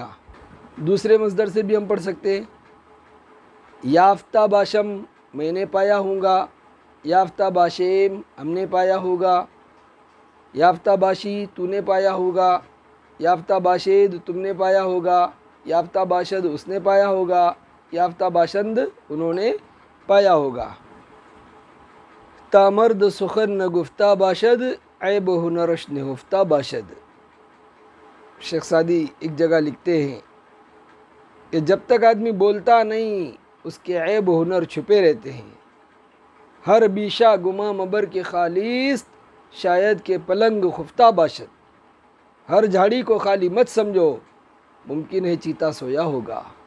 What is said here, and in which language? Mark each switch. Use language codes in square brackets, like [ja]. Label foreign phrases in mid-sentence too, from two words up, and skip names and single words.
[ur] دوسرے مصدر سے بھی ہم پڑھ سکتے ہیں، [fa] یافتہ باشم، [ur] میں نے پایا ہوں گا۔ [fa] یافتہ باشیم، [ur] ہم نے پایا ہوگا۔ [fa] یافتہ باشی، [ur] تو نے پایا ہوگا۔ [fa] یافتہ باشید، [ur] تم نے پایا ہوگا۔ [fa] یافتہ باشد، [ur] اس نے پایا ہوگا۔ [fa] یافتہ باشند، [ur] انہوں نے پایا ہوگا۔ [fa] تا مرد سخن نہ گفتہ باشد، عیب و ہنرش نہفتہ باشد۔ [ur] شیخ سعدی ایک جگہ لکھتے ہیں کہ جب تک آدمی بولتا نہیں اس کے عیب و ہنر چھپے رہتے ہیں۔ [fa] ہر بیشہ گماں مبر کے خالیست، شاید کہ پلنگ خفتہ باشد۔ [ur] ہر جھاڑی کو خالی مت سمجھو، ممکن ہے چیتا سویا ہوگا۔